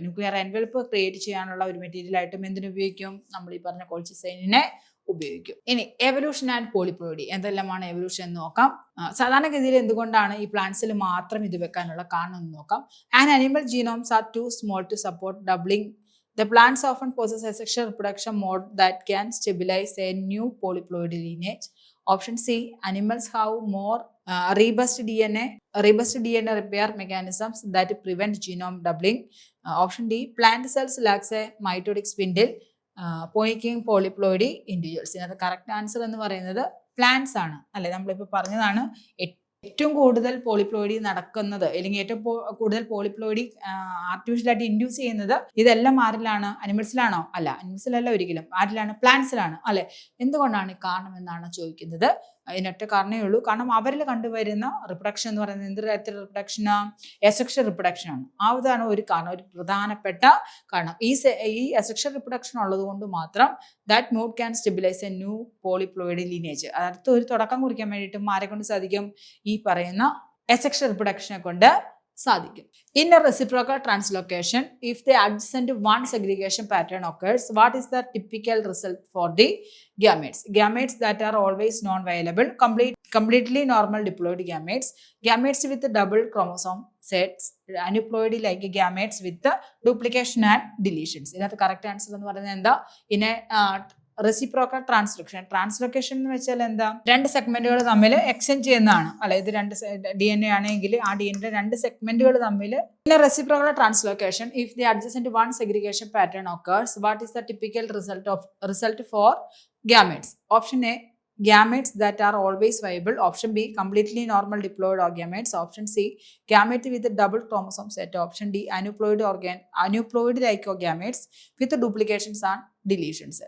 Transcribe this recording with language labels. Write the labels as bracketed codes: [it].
[ml] Nuclear envelope create ചെയ്യാനുള്ള ഒരു material ആയിട്ടും എന്തിനു ഉപയോഗിക്കും? നമ്മൾ ഈ പറഞ്ഞ കോൾച്ചിസൈനിനെ ഉപയോഗിക്കും. ഇനി എവല്യൂഷൻ ആൻഡ് പോളിപ്ലോയിഡി. എന്തെല്ലാമാണ് എവല്യൂഷൻ എന്ന് നോക്കാം. സാധാരണഗതിയിൽ എന്തുകൊണ്ടാണ് ഈ പ്ലാന്റ്സിൽ മാത്രം ഇത് വെക്കാനുള്ള കാരണം എന്ന് നോക്കാം. [en] An animal genomes are too small to support doubling. The plants often possess a sexual reproduction mode that can stabilize a new polyploid lineage. Option C, animals have more robust DNA repair mechanisms that prevent genome doubling. Option D, plant cells lacks a mitotic spindle, making polyploidy individuals. [ml] ഇതിനകത്ത് correct answer എന്ന് പറയുന്നത് plants ആണ് അല്ലെ. നമ്മളിപ്പോൾ പറഞ്ഞതാണ് ഏറ്റവും കൂടുതൽ polyploidy നടക്കുന്നത്, അല്ലെങ്കിൽ ഏറ്റവും കൂടുതൽ പോളിപ്ലോയിഡി ആർട്ടിഫിഷ്യലായിട്ട് ഇൻഡ്യൂസ് ചെയ്യുന്നത് ഇതെല്ലാം ആരിലാണ്? അനിമൽസിലാണോ? അല്ല, അനിമൽസിലല്ല ഒരിക്കലും. ആരിലാണ്? പ്ലാന്റ്സിലാണ് അല്ലെ. എന്തുകൊണ്ടാണ് കാരണം എന്നാണ് ചോദിക്കുന്നത്. അതിനൊറ്റ കാരണമേ ഉള്ളൂ. കാരണം അവരിൽ കണ്ടുവരുന്ന റിപ്രൊഡക്ഷൻ എന്ന് പറയുന്നത് എന്ത് തരത്തിലുള്ള റിപ്രൊഡക്ഷനാണ്? എസെക്ഷൽ റിപ്രൊഡക്ഷൻ ആണ്. അതാണ് ഒരു കാരണം, ഒരു പ്രധാനപ്പെട്ട കാരണം. ഈ എസെക്ഷൽ റിപ്രൊഡക്ഷൻ ഉള്ളത് കൊണ്ട് മാത്രം [en] That mode can stabilize a new polyploid lineage. [ml] അടുത്ത ഒരു തുടക്കം കുറിക്കാൻ വേണ്ടിയിട്ടും ആരെ കൊണ്ട് സാധിക്കും? ഈ പറയുന്ന എസെക്ഷൽ റിപ്രൊഡക്ഷനെ കൊണ്ട് സാധിക്കും. [en] In a reciprocal translocation, if the adjacent one segregation pattern occurs, what is the typical result for the gametes? Gametes that are always non-viable, completely normal diploid gametes, gametes with double chromosome sets, aneuploidy like gametes with duplication and deletions. [ml] ഇതിനകത്ത് correct answer എന്ന് പറയുന്നത് എന്താ? [en] In a [ml] reciprocal translocation എന്ന് വെച്ചാൽ എന്താ, രണ്ട് സെഗ്മെന്റുകൾ തമ്മിൽ എക്സ്ചേഞ്ച് ചെയ്യുന്നതാണ് അല്ലെ. ഇത് രണ്ട് DNA ആണെങ്കിൽ ആ DNA രണ്ട് സെഗ്മെന്റുകൾ തമ്മിൽ. പിന്നെ [en] Reciprocal translocation, if the adjacent one segregation pattern occurs, what is the typical result for gametes? Option A, gametes that are always viable. Option B, completely normal diploid gametes. Option C, gamete with a double chromosome set. Option D, aneuploid like gametes with duplications and deletions.